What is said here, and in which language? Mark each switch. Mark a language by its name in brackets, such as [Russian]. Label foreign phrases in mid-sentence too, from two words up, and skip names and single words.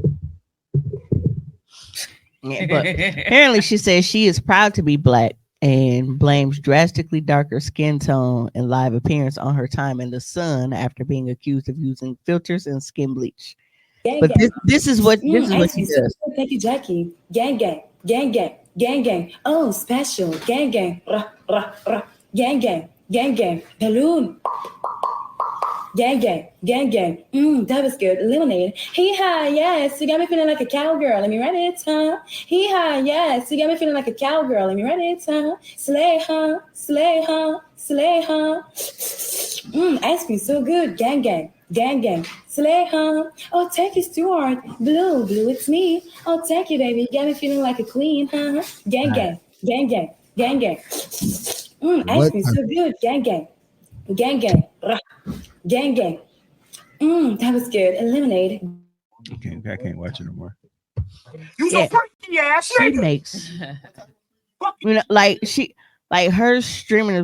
[English] Yeah, but apparently she says she is proud to be black and blames drastically darker skin tone and live appearance on her time in the sun after being accused of using filters and skin bleach. Gang, but gang. this is what she does. Thank you, Jackie. Gang, gang, gang, gang, gang, gang. Oh, special. Gang, gang, rah, rah, rah. Gang, gang, gang, gang. Balloon. Gang, gang, gang, gang. That was good. Lemonade. Hee-haw, yes. You got me feeling like a cowgirl. Let me write it, huh? Hee-haw, yes. You got me feeling like a cowgirl. Let me write it, huh? Slay, huh? Slay, huh? Slay, huh? Ice cream so good. Gang, gang, gang, gang. Slay, huh? Oh, thank you, Stuart. Blue, blue, it's me. Oh, thank you, baby. You got me feeling like a queen, huh? Gang, gang, gang, gang, gang, gang. Ice cream so good. Gang, gang, gang, gang. Gang, gang. That was good. Lemonade. Okay, I can't watch it no more. You so freaky ass She makes, her streaming.